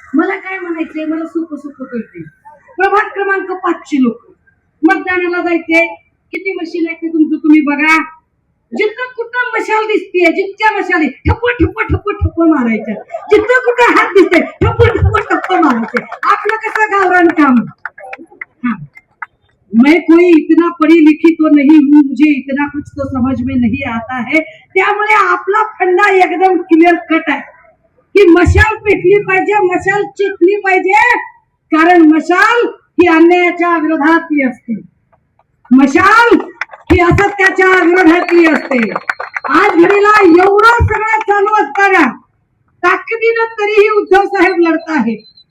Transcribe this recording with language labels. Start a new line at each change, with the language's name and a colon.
Marathi: मला काय म्हणायचंय, मला सोपं सोपं कळते. प्रभाग क्रमांक 5 ची लोक मतदानाला जायचे, किती मशीन आहे ते तुमचं तुम्ही बघा. जिथं कुठं मशाल दिसतीये, जितक्या मशाली ठप्प ठप्प ठप्प ठप्प मारायच्या, जिथं कुठं हात दिसते ठप्प ठप्प ठप्प मारायचे. आपलं कसं गावरान काम.
Hindi: मैं कोई इतना पढ़ी लिखी तो नहीं हूँ, मुझे इतना कुछ तो समझ में नहीं आता है.
Marathi: त्यामुळे आपला फंडा एकदम क्लिअर कट आहे की मशाल पेटली पाहिजे, मशाल चेतली पाहिजे, कारण मशाल ही अन्यायाच्या विरोधातली असते, मशाल ही असत्याच्या विरोधातली असते. आज घडीला एवढं सगळं चालू असताना ताकदीनं तरीही उद्धव साहेब लढत आहेत.